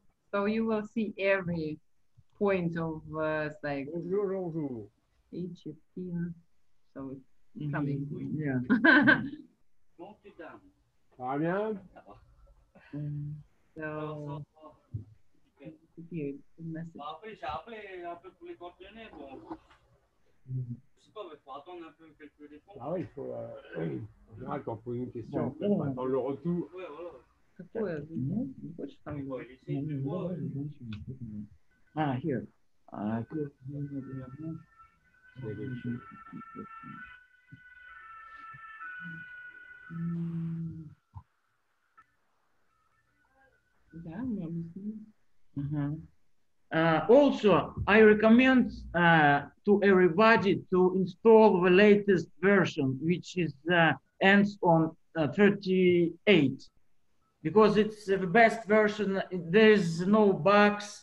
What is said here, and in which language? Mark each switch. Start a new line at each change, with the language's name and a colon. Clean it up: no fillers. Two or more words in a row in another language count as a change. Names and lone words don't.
English: So you will see every point of like each 15. So it's coming. Yeah. So here the message.
French: Ah oui, il faut. En général, quand on pose une question, on peut attendre le retour.
Russian: Какое? Не хочешь там?
English: Here.
Russian: Да, мы объяснили.
English: Also, I recommend to everybody to install the latest version, which is ends on 38, because it's the best version. There's no bugs.